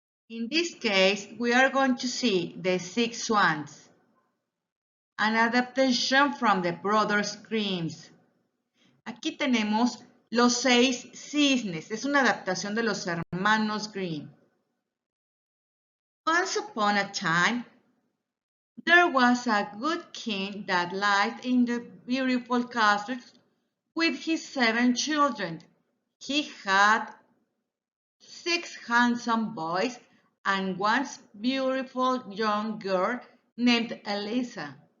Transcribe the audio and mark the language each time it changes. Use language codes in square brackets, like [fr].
[en] In this case, we are going to see The Six Swans, an adaptation from the Brothers Grimm. [es] Aquí tenemos Los seis cisnes es una adaptación de los hermanos Grimm. [en] Once upon a time, there was a good king that lived in the beautiful castle with his 7 children. He had 6 handsome boys and one beautiful young girl named Eliza.